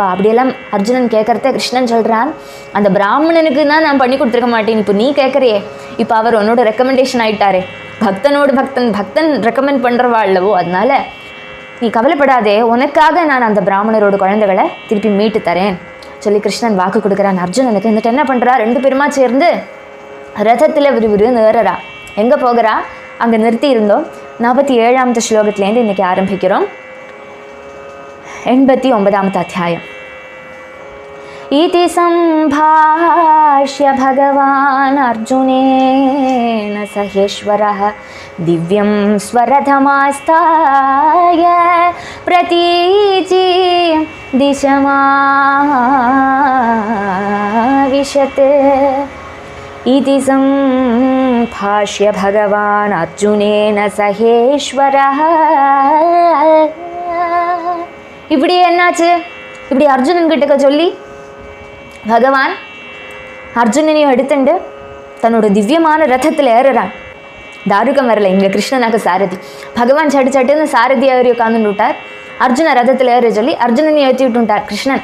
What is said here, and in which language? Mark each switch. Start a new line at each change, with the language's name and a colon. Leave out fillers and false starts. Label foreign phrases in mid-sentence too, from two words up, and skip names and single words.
Tamil: அப்படியெல்லாம் அர்ஜுனன் கேட்குறத கிருஷ்ணன் சொல்கிறான், அந்த பிராமணனுக்கு தான் நான் பண்ணி கொடுத்துருக்க மாட்டேன், இப்போ நீ கேட்குறியே, இப்போ அவர் உன்னோட ரெக்கமெண்டேஷன் ஆகிட்டாரே, பக்தன் ரெக்கமெண்ட் பண்ணுறவா அல்லவோ, அதனால நீ கவலைப்படாதே, உனக்காக நான் அந்த பிராமணரோட குழந்தைகளை திருப்பி மீட்டு தரேன் சொல்லி கிருஷ்ணன் வாக்கு கொடுக்குறான் அர்ஜுனனுக்கு. എന്നിട്ട് என்ன பண்ணுறா, ரெண்டு பேருமா சேர்ந்து ரதத்தில் விறுவிறுன்னு ஏறறா. எங்கே போகிறா? அங்கே நிறுத்தி இருந்தோம். 47வது ஸ்லோகத்துலேருந்து இன்றைக்கி ஆரம்பிக்கிறோம். 89வது அத்தியாயம்.
Sanskrit: इति सम्भाष्य भगवान् अर्जुनेन सहेश्वरः दिव्यं स्वरथमास्ताय प्रतीचि दिशमाविशत्. इति सम्भाष्य भगवान् अर्जुनेन सहेश्वरः.
Tamil: இப்படி என்னாச்சு? இப்படி அர்ஜுனன் கிட்டக்க சொல்லி பகவான் அர்ஜுனனையும் எடுத்துண்டு தன்னோட திவ்யமான ரதத்தில் ஏறுறான். தாருகம் வரல, இங்கே கிருஷ்ணனாக சாரதி. பகவான் சட்டு சட்டுன்னு சாரதி ஏறி உட்காந்துட்டு விட்டார். அர்ஜுன ரதத்தில் ஏற சொல்லி அர்ஜுனனையும் ஏற்றி விட்டுட்டார் கிருஷ்ணன்.